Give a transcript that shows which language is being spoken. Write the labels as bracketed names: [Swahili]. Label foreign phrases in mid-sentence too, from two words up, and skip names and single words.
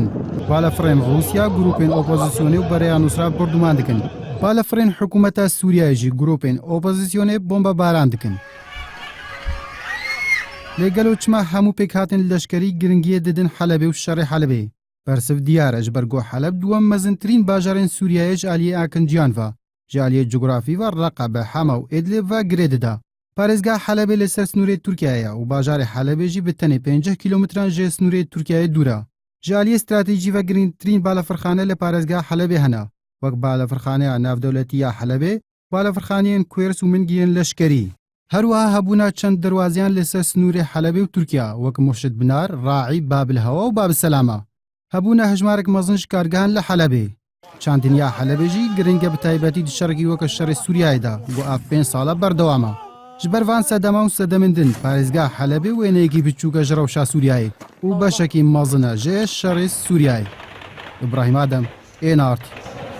[Kurdish] بالەفڕێن رووسیا گروپێن ئۆپۆزیسیۆنێ و بەرەیە نووسرا بردومان دکن. بالەفڕێن حکوومەتە سووریایژی گروپێن ئۆپۆزیسیۆنێ بۆمبە باران دکن. لێگەل و چما هەموو پێکهاتن لەشکەری گرنگیە دەدن حەلەبێ و شەڕێ حەلەبێ. بەرسف دیارە ji ber got Heleb duwem mezintirîn bajarên Sûriyeyê ji aliyê akinciyan ve, ji aliyê cugirafî ve Reqebe, Hema û Idlib ve girê dida. Parêzgeha Helebê li ser snûrê Tirkiyeyê ye û bajarê Helebê jî bi tenê 50 kilometran ji snûrê Tirkiyeyê dûr e. Ji aliyê stratêjî ve girîngtirîn balafirxane li parêzgeha Helebê hene, wek balafirxaneya navdewletiya Helebê, balafirxaneyên Kwêrs û Mingiyên leşkerî. هەروەها هەبوونا چەند دەواازیان لەسەر سنوورێ حەلەبێ و تورکیا وەک مرشد بنار، ڕاعی، بابلهەوا و بابسەلامە. هەبوونە هەژمارێک مەزنش کارگەهان لە حەلەبێ. چاندنیا حەلەبێژی گرنگە بەتایبەتی شەڕێکی وەکە شەڕی سووریایدا بۆ ئاف 5 ساڵە بەردەوامە. ji ber van sedema û sedemindin parêzgeha Helebê wêneyekî biçûk e ji rewşa Sûriyayê û beşekî mezin e jê şerê Sûriyayê. İbrahîm Adem, ên Art.